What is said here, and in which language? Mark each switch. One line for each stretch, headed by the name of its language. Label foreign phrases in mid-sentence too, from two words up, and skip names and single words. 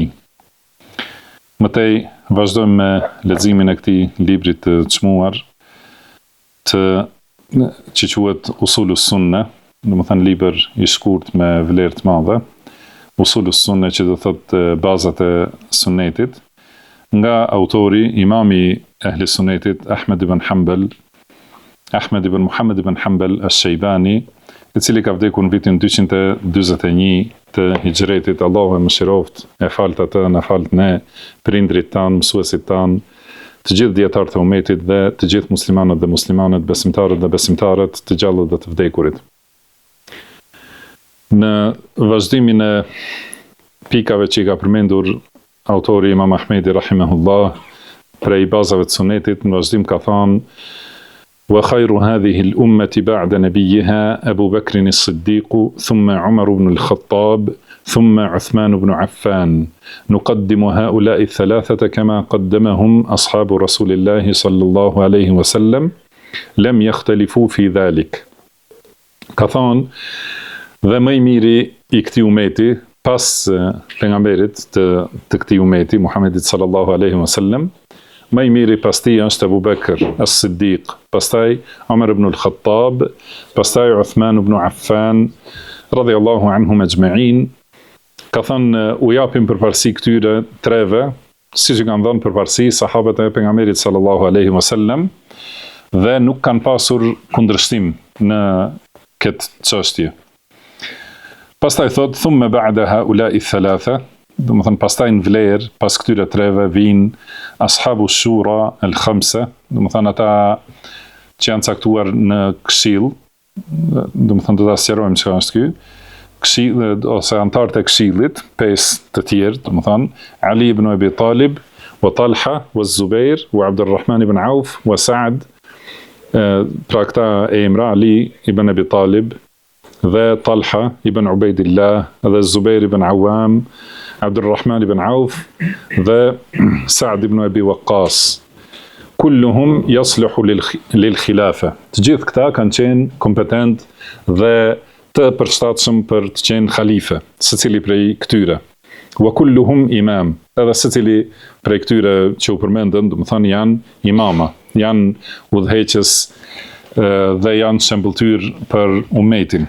Albanian: Mëtej vazhdojmë me leximin e këtij libri të çmuar, që quhet Usulus Sunne, domethënë libër i shkurt me vlerë të madhe. Usulus Sunne, që do thotë bazat e sunetit, nga autori imami ehli sunnetit Ahmed ibn Muhammad ibn Hanbal ash-Shaybani, i cili ka vdekur në vitin 241 të hijretit. Allahu e mëshiroft, e falt atë, na falt ne, prindrit tan, mësuesit tan, të gjithë dietarët e umetit dhe të gjithë muslimanët dhe muslimanet, besimtarët dhe besimtarët, të gjallët dhe të vdekurit. Në vazhdimin e pikave që i ka përmendur autori Imam Ahmedi rahimahullah prej bazave të sunetit, në vazhdim ka thënë:
Arabic: وخير هذه الأمة بعد نبيها أبو بكر الصديق ثم عمر بن الخطاب ثم عثمان بن عفان نقدم هؤلاء الثلاثة كما قدمهم أصحاب رسول الله صلى الله عليه وسلم لم يختلفوا في ذلك.
Albanian: Ka thonë, dhe më i miri i këtij umeti pas pejgamberit të këtij umeti Muhamedit
Arabic: صلى الله عليه وسلم,
Albanian: më i miri pas tij është Abu Bekr as-Siddiq, pastaj Umar ibn al-Khattab, pastaj Uthman ibn Affan
Arabic: رضي الله عنهم أجمعين.
Albanian: Ka thënë, u japim përparësi këtyre treve, siç kanë dhënë përparësi sahabët e pejgamberit
Arabic: صلى الله عليه وسلم,
Albanian: dhe nuk kanë pasur kundërshtim në këtë çështje. Pastaj thot:
Arabic: ثم بعد هؤلاء الثلاثة,
Albanian: domethënë pastaj në vlerë pas këtyre treve vijnë
Arabic: أصحاب الشورى الخمسة,
Albanian: domethënë ata që janë caktuar në këshill, domethënë do ta sqarojmë çka është ky këshill, ose antarët e këshillit, pesë të tjerë, domethënë Ali ibn Abi Talib, wa Talha, wa Zubair, wa Abdurrahman ibn Auf, wa Sa'd. Pra këta e emra: Ali ibn Abi Talib dhe Talha ibn Ubaidillah dhe Zubair ibn Awam, Abdurrahman ibn Auf dhe Sa'd ibn Abi Waqqas.
Arabic: كلهم يصلح للخلافة.
Albanian: Të gjithë këta kanë qenë kompetent dhe të përshtatshëm për të qenë khalife, secili prej këtyre.
Arabic: وكلهم إمام.
Albanian: Edhe secili prej këtyre që u përmendën, domethënë janë imama, janë udhëheqës dhe janë shembulltyr për umetin.